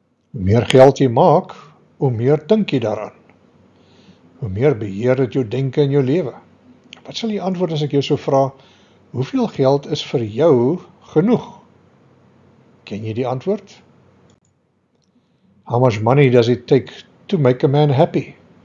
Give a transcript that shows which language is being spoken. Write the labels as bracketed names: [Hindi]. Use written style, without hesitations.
[Afrikaans] Hoe meer geld jy maak, hoe meer dink jy daaraan. Hoe meer beheer het jou denke in jou lewe. Wat sal jy antwoord as ek jou sou vra, hoeveel geld is vir jou genoeg? Ken jy die antwoord? [English] How much money does it take to make a man happy?